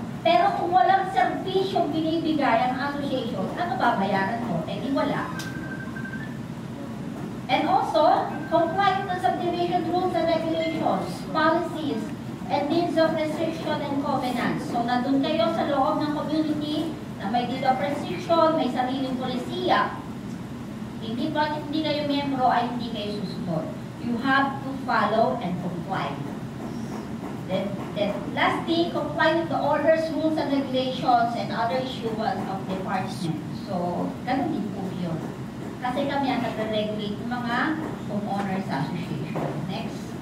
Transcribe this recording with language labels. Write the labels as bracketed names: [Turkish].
[Filipino] Pero kung walang serbisyong binibigay ang association, ano babayaran mo? Eh, di wala. [English] And also, comply with the subdivision rules and regulations, policies, and means of restriction and covenants. [Filipino] So, nandun kayo sa loob ng community na may deed of restriction, may sariling polisiya. Hindi kayo membro ay hindi kayo susunod. [English] You have to follow and comply. Then lastly, comply with the orders, rules, and regulations and other issuance of department. [Filipino] So, ganun din po yun. Kasi kami ang nagre-regulate ng mga homeowners association. Next.